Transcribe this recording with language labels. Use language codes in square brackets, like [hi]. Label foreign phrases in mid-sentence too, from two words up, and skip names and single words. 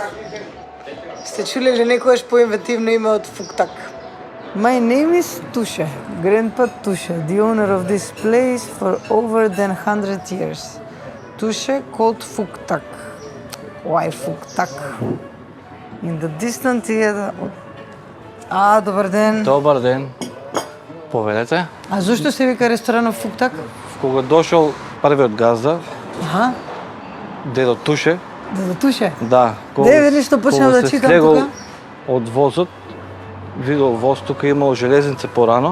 [mk] Сте чули ли некојаш поинвентивно име од Фуктак? [en] My name is Tushe, Grandpa Tushe, the owner of this place for over than 100 years. Tushe called Fuktak. Why Fuktak? In the distant theater... [mk] добар ден. Добар ден. Повелете. А зошто се вика ресторанот Фуктак? Кога дошол првиот газда, Аха, дедо Туше, да Туше. да, Видиш што почнав да читам тука? од возот, видел воз тука имало железница порано.